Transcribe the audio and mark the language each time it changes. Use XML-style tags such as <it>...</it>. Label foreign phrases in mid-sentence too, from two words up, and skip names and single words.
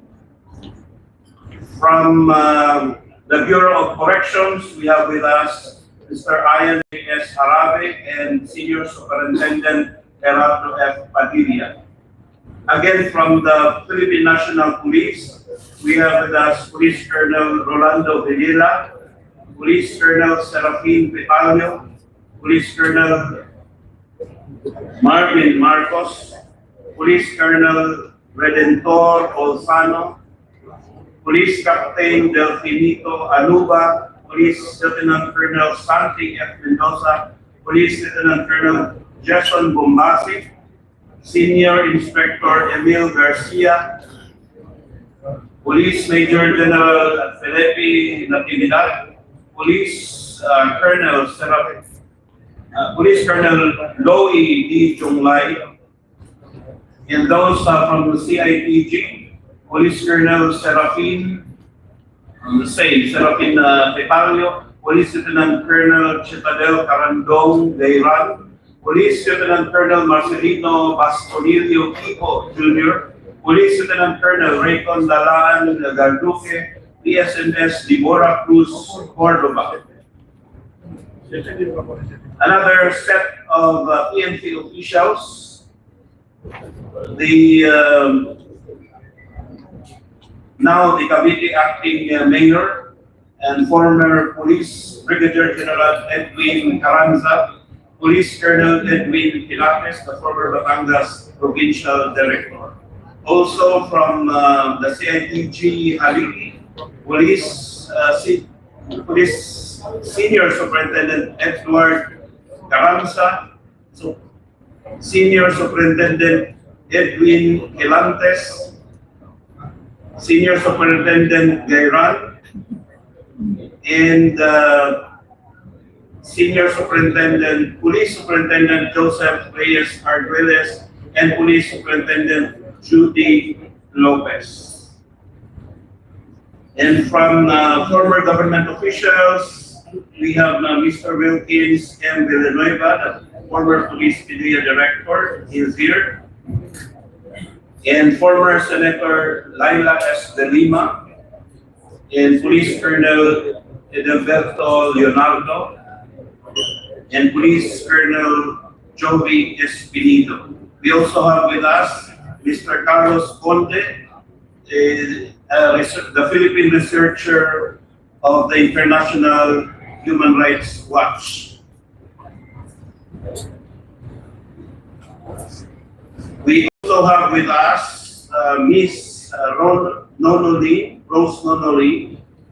<en>From the Bureau of Corrections, we have with us Mr. Ian S. Harabe and Senior Superintendent Gerardo F. Padilla. Again, from the Philippine National Police, we have with us Police Colonel Rolando Villela, Police Colonel Serafin Pitalio, Police Colonel Marvin Marcos, Police Colonel Redentor Olsano, Police Captain Delfinito Anuba, Police Lieutenant Colonel Santi F. Mendoza, Police Lieutenant Colonel Jason Bombasi, Senior Inspector Emil Garcia, Police Major General Felipe Natividad, Police Colonel Police Colonel Loie D. Chunglay, and those from the CIDG, Police Colonel Serafin, Serafin Tepalio, Police Lieutenant Colonel Chitadel Carandong Gayran, Police Lieutenant Colonel Marcelino Bastonilio Kiko Jr., Police Lieutenant Colonel Raycon Dalaan Garduque, PSNS Deborah Cruz Cordoba. Another set of PNP officials, now the Cavite Acting Mayor and former Police Brigadier General Edwin Carranza, Police Colonel Edwin Pilates, the former Batangas Provincial Director. Also from the CITG Haliki, Police Senior Superintendent Edward Carranza, Senior Superintendent Edwin Gilantes, Senior Superintendent Gayran, and Senior Superintendent, Police Superintendent Joseph Reyes Arguelles, and Police Superintendent Judy Lopez. And from former government officials, we have Mr. Wilkins M. Villanueva, the former Police Media Director, he is here. And former Senator Laila S. De Lima, and Police Colonel Edelberto Leonardo, and Police Colonel Joey Espinido. We also have with us Mr. Carlos Conde, the Philippine researcher of the International Human Rights Watch. We also have with us Miss Rose Nonoli.</en>